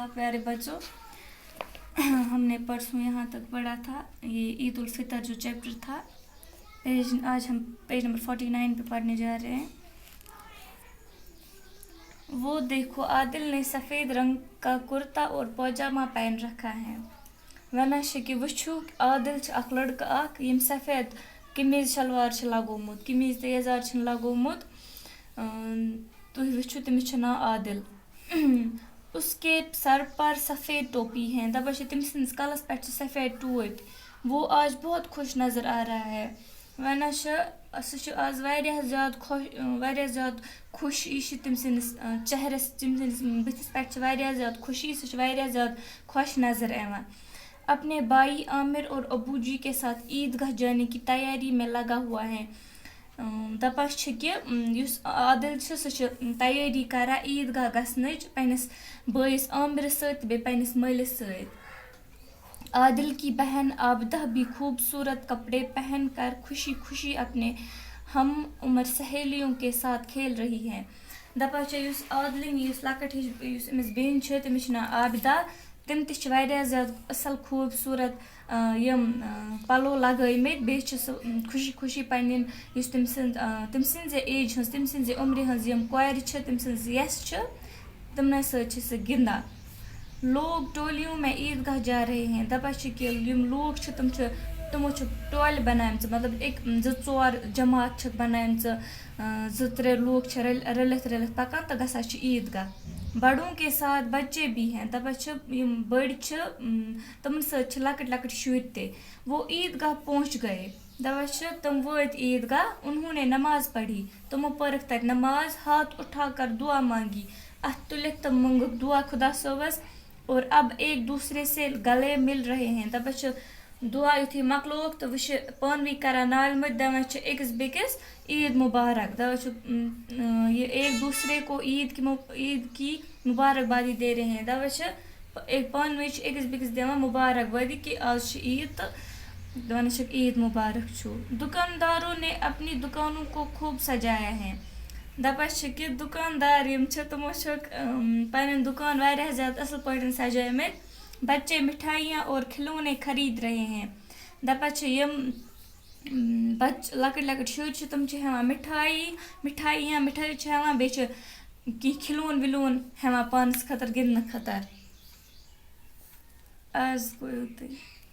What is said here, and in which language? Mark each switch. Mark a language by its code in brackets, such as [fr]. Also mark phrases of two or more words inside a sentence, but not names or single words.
[ur] پیارے بچوں, ہم نے پرسوں یہاں تک پڑھا تھا یہ عید الفطر جو چیپٹر تھا. آج ہم پیج نمبر 49 پہ پڑھنے جا رہے ہیں. وہ دیکھو, عادل نے سفید رنگ کا کرتا اور پاجامہ پہن رکھا ہے. [ks] ونان چھ کہ وچھو عادل چھ اکھ لڑکہ اکھ یم سفید قمیض شلوار چھ لگومت, قمیض تہ یزار چھ لگومت. تُہۍ وٕچھِو تٔمِس چھُ ناو عادل. [ur] اس کے سر پر سفید ٹوپی ہے. [ks] دپان چھِ تٔمۍ سٕنٛدِس کلس پٮ۪ٹھ چھِ سفید ٹوپۍ. [ur] وہ آج بہت خوش نظر آ رہا ہے. [ks] ونان چھِ سُہ چھُ آز واریاہ زیادٕ خوشی چھِ تٔمۍ سٕنٛدِس چہرس, تٔمۍ سٕنٛدِس بٕتھِس پٮ۪ٹھ چھِ واریاہ زیادٕ خوشی, سُہ چھُ واریاہ زیادٕ خۄش نظر یِوان. [ur] اپنے بھائی عامر اور ابو جی کے ساتھ عیدگاہ جانے کی تیاری میں لگا ہوا ہے. [ks] دپان چھِ کہ یُس عادل چھُ سُہ چھُ تیٲری کران عیدگاہ گژھنٕچ پننِس بٲیِس عامرس سۭتۍ تہٕ بیٚیہِ پننِس مٲلِس سۭتۍ. [ur] عادل کی بہن عابدہ بھی خوبصورت کپڑے پہن کر خوشی خوشی اپنے ہم عمر سہیلیوں کے ساتھ کھیل رہی ہے. [ks] دپان چھِ یُس عادلٕنۍ یُس لۄکٕٹ ہِش یُس أمِس بیٚنہِ چھِ تٔمِس چھُ ناو عابدہ. تِم تہِ چھِ واریاہ زیادٕ اصل خوبصورت یِم پلو لگٲمٕتۍ. بیٚیہِ چھِ سُہ خوشی خوشی پننٮ۪ن یُس تٔمۍ سٕنٛزِ ایج ہٕنٛز, تٔمۍ سٕنٛزِ عمرِ ہٕنٛز یِم کورِ چھِ, تٔمۍ سٕنٛز ویٚسہٕ چھِ, تِمنٕے سۭتۍ چھِ سُہ گِنٛدان. [ur] لوگ ٹولیوں میں عیدگاہ جا رہے ہیں. [ks] دپان چھِ کہ یِم لوٗکھ چھِ تِمو چھِ ٹولہِ بنایمژٕ, مطلب 2-4 جماعت چھکھ بنایمژٕ, 2-3 لوٗکھ چھِ رٔلِتھ پکان تہٕ گژھان چھِ عیدگاہ. [ur] بڑوں کے ساتھ بچے بھی ہیں. [ks] دپان چھِ یِم بٔڑۍ چھِ تِمن سۭتۍ چھِ لۄکٕٹۍ لۄکٕٹۍ شُرۍ تہِ. [ur] وہ عیدگاہ پہنچ گئے. [ks] دپان چھِ تِم وٲتۍ عیدگاہ. [ur] انہوں نے نماز پڑھی. [ks] تِمو پٔرٕکھ تتہِ نماز. [ur] ہاتھ اٹھا کر دعا مانگی. [ks] اتھ تُلِتھ تِم مونگُکھ دعا خدا صٲبس. [ur] اور اب ایک دوسرے سے گلے مل رہے ہیں. [ks] دپان چھِ دعا یُتھُے مۄکلووُکھ تہٕ وۄنۍ چھِ پانہٕ ؤنۍ کران نالہِ مٔتۍ, دپان چھِ أکِس بیٚکِس عید مبارک. دپان چھِ [ur] یہ ایک دوسرے کو عید کی مبارک بادی دے رہے ہیں. [ks] دپان چھِ پانہٕ ؤنۍ چھِ أکِس بیٚکِس دِوان مبارک بٲدی کہ آز چھِ عید تہٕ دپان چھِکھ عید مبارک چھُ. [ur] دکانداروں نے اپنی دکانوں کو خوب سجایا ہے. [ks] دپان چھِ کہ دکاندار یِم چھِ تِمو چھکھ پنٕنۍ دُکان واریاہ زیادٕ اصل پٲٹھۍ سجٲیمٕتۍ. [ur] بچے مٹھائیاں اور کھلونے خرید رہے ہیں. [ks] دپان چھِ یِم لۄکٕٹۍ لۄکٕٹۍ شُرۍ چھِ تِم چھِ ہٮ۪وان مِٹھٲے چھِ ہٮ۪وان, بیٚیہِ چھِ کینٛہہ کھلون وِلون ہٮ۪وان پانس خٲطرٕ گِنٛدنہٕ خٲطرٕ. آز گوٚو یُتُے.